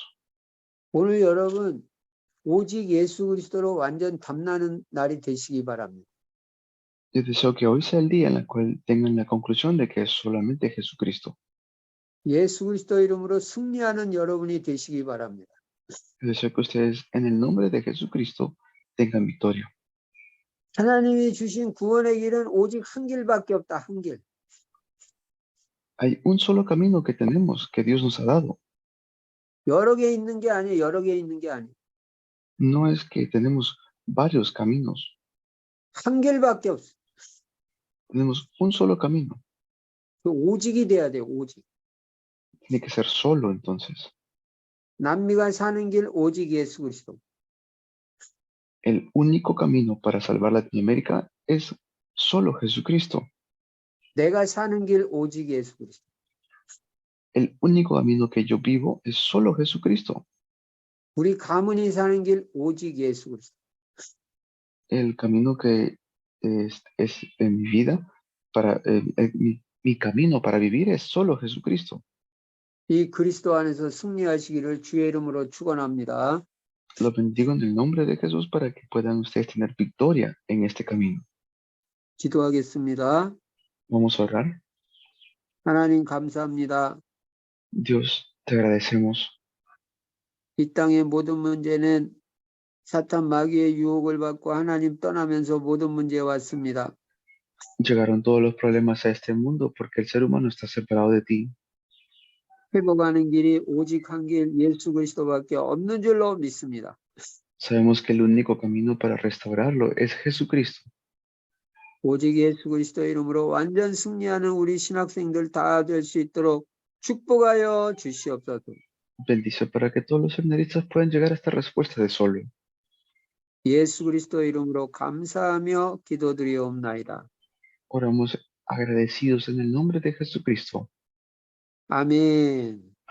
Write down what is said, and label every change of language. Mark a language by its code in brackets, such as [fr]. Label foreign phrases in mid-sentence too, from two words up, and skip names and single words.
[ko] 오늘 여러분 오직 예수 그리스도로 완전 담나는 날이 되시기 바랍니다. [es] Yo deseo que hoy sea el día en el cual tengan la conclusión de que es solamente Jesucristo. [ko] 예수 그리스도 이름으로 승리하는 여러분이 되시기 바랍니다. [es] Yo deseo que ustedes en el nombre de Jesucristo tengan victoria. [ko] 하나님이 주신 구원의 길은 오직 한 길밖에 없다. 한 길. [es] Hay un solo camino que tenemos, que Dios nos ha dado. [ko] 여러 개 있는 게 아니에요. 여러 개 있는 게 아니에요. [es] No es que tenemos varios caminos, [ko] 한 길밖에 없어. [es] tenemos un solo camino. [ko] 그 오직이 돼야 돼요. 오직. [es] Tiene que ser solo entonces. [ko] 남미가 사는 길 오직 예수 그리스도. [es] El único camino para salvar Latinoamérica es solo Jesucristo. [ko] 내가 사는 길 오직 예수 그리스도. [es] El único camino que yo vivo es solo Jesucristo. [ko] 우리 가문이 사는 길 오직 예수 그리스도. [es] El camino que es en mi vida, mi camino para vivir es solo Jesucristo. [ko] 이 그리스도 안에서 승리하시기를 주의 이름으로 축원합니다. [es] Lo bendigo en el nombre de Jesús para que puedan ustedes tener victoria en este camino. [ko] 기도하겠습니다. [es] Vamos a orar. [ko] 하나님 감사합니다. [es] Dios, te agradecemos. [ko] 이 땅의 모든 문제는 사탄 마귀의 유혹을 받고 하나님 떠나면서 모든 문제에 왔습니다. [es] Llegaron todos los problemas a este mundo porque el ser humano está separado de ti. [ko] 회복하는 길이 오직 한 길 예수 그리스도밖에 없는 줄로 믿습니다. [es] Sabemos que el único camino para restaurarlo es Jesucristo. [ko] 오직 예수 그리스도 이름으로 완전 승리하는 우리 신학생들 다 될 수 있도록 축복하여 주시옵소서. [es] Bendice para que todos los seminaristas puedan llegar a esta respuesta de solo. [ko] 예수 그리스도 이름으로 감사하며 기도드리옵나이다. [es] Oramos agradecidos en el nombre de Jesucristo. [ko] 아멘.